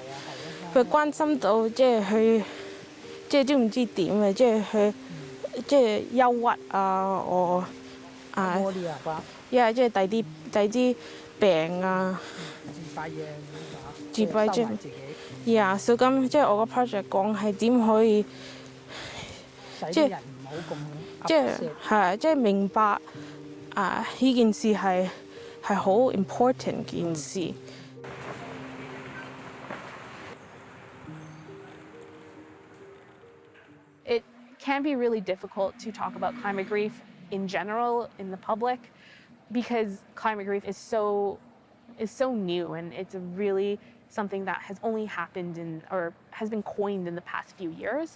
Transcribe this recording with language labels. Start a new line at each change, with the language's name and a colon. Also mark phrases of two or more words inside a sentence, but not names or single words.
Cantonese: 佢關心到即係佢，即係都唔知點嘅，即係佢，即係憂鬱啊，我啊，即係第啲病啊，自閉症，所以咁即係我個 project 講係點可以，即係唔好咁，即係明白啊呢件事係好 important 件事。
English: It can be really difficult to talk about climate grief in general in the public because climate grief is so new, and it's really something that has only happened or has been coined in the past few years.